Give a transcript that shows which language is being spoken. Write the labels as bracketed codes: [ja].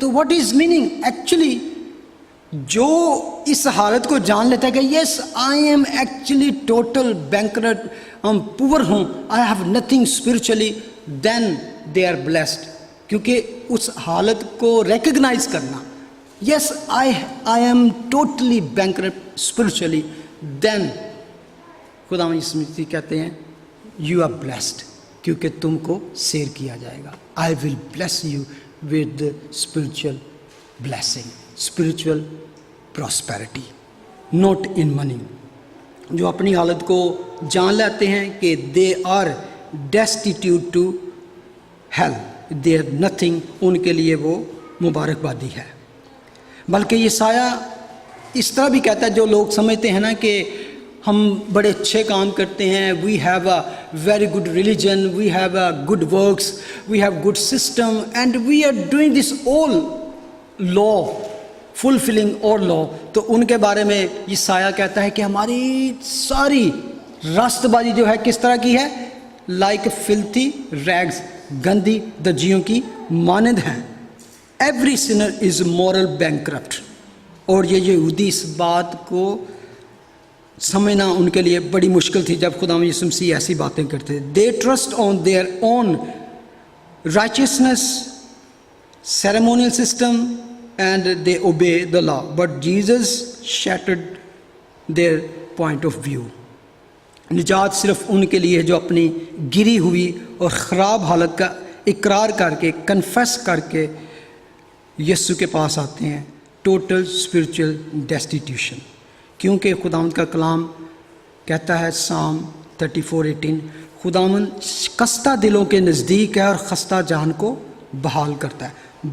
[en] تو what is meaning actually? [ur] جو اس حالت کو جان لیتا ہے کہ [en] yes I am actually total bankrupt, [ur] ہم پور ہوں، [en] I have nothing spiritually, then they are blessed. [ur] کیونکہ اس حالت کو ریکگنائز کرنا، [en] yes I am totally bankrupt spiritually, [ur] دین خدا یسوع مسیح کہتے ہیں [en] you are blessed, [ur] کیونکہ تم کو سیر کیا جائے گا. [en] I will bless you with spiritual blessing, spiritual prosperity, not in money. [ur] جو اپنی حالت کو جان لیتے ہیں کہ [en] they are destitute to hell, they are nothing, [ur] ان کے لیے وہ مبارکبادی ہے. بلکہ یہ سایہ اس طرح بھی کہتا ہے، جو لوگ سمجھتے ہیں نا کہ ہم بڑے اچھے کام کرتے ہیں، [en] We have a very good religion, we have a good works, we have good system, and we are doing this all law, fulfilling our law. [ur] تو ان کے بارے میں یہ سایہ کہتا ہے کہ ہماری ساری راست بازی جو ہے کس طرح کی ہے؟ [en] like filthy rags, [ur] گندی دجیوں کی مانند ہیں. [en] Every sinner is moral bankrupt. [ur] اور یہ یہودی اس بات کو سمجھنا ان کے لیے بڑی مشکل تھی جب خدا یسوع مسیح ایسی باتیں کرتے. [en] They trust on their own righteousness, ceremonial system, and they obey the law, but Jesus shattered their point of view. [ur] نجات صرف ان کے لیے جو اپنی گری ہوئی اور خراب حالت کا اقرار کر کے، کنفیس کر کے یسوع کے پاس آتے ہیں. [en] Total spiritual destitution. [ur] کیونکہ خداوند کا کلام کہتا ہے سام 34:18، خداوند خستہ دلوں کے نزدیک ہے اور خستہ جان کو بحال کرتا ہے.